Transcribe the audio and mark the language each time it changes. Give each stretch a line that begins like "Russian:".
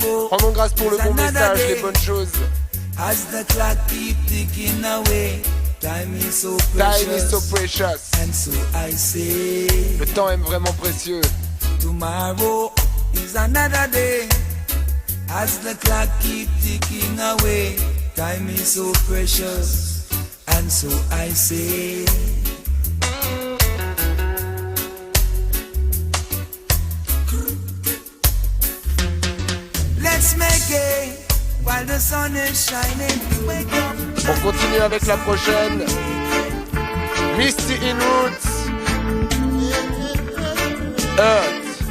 French: Rendons grâce pour le bon message, les bonnes choses.
English: As the clock keep ticking away, time is so precious. Time is so precious. And so I say,
French: le temps est vraiment précieux.
English: Tomorrow is another day. As the clock keep ticking away, time is so precious, and so I say. Let's make it while the sun is shining. Wake up.
French: On continue avec la prochaine. Misty in Roots.
English: Earth.